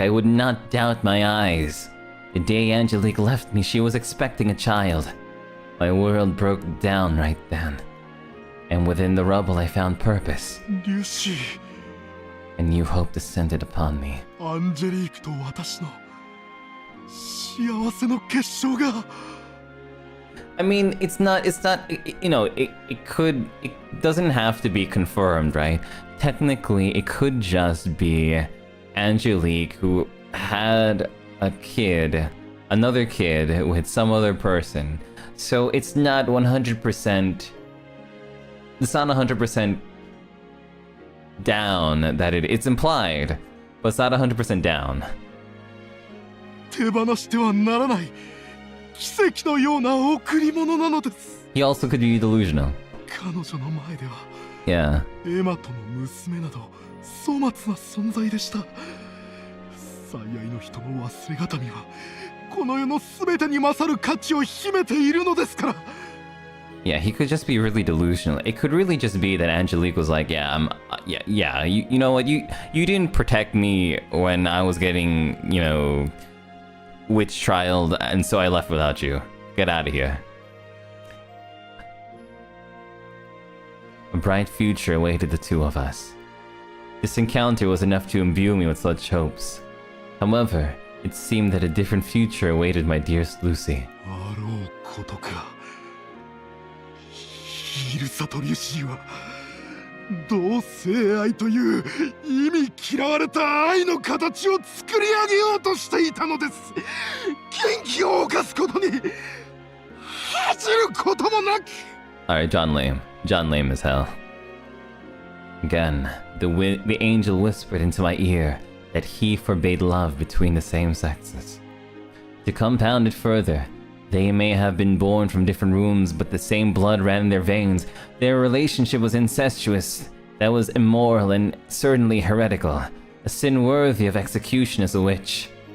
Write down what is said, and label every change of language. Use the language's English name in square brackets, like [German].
[English] I would not doubt my eyes. The day Angelique left me, she was expecting a child. My world broke down right then. And within the rubble, I found purpose. [Japanese] リュシー。 [English] A new hope descended upon me. [Japanese] アンジェリークと私の幸せの結晶が。 [English] I mean, it's not, you know, it doesn't have to be confirmed, right? Technically, it could just be Angelique who had a kid, another kid with some other person. So it's not 100%, it's not 100% down that it's implied, but it's not 100% down. [Japanese] 手放してはならない奇跡のような贈り物なのです。 [English] He also could be delusional. [Japanese] 彼女の前では [English] Yeah. [Japanese] エマとの娘など粗末な存在でした。最愛の人の忘れがたみはこの世の全てに勝る価値を秘めているのですから。 [English] Yeah, he could just be really delusional. It could really just be that Angelique was like, yeah, you know what, you didn't protect me when I was getting, you know, witch trialed, and so I left without you. Get out of here. A bright future awaited the two of us. This encounter was enough to imbue me with such hopes. However, it seemed that a different future awaited my dearest Lucy. [Japanese] あろうことか。イルサとリュシーは同性愛という意味嫌われた愛の形を作り上げようとしていたのです。禁忌を犯すことに恥じることもなく。 [English] Alright, John Lame. John Lame as hell. Again, the angel whispered into my ear that he forbade love between the same sexes. To compound it further, they may have been born from different wombs, but the same blood ran in their veins. Their relationship was incestuous, that was immoral and certainly heretical, a sin worthy of execution as a witch.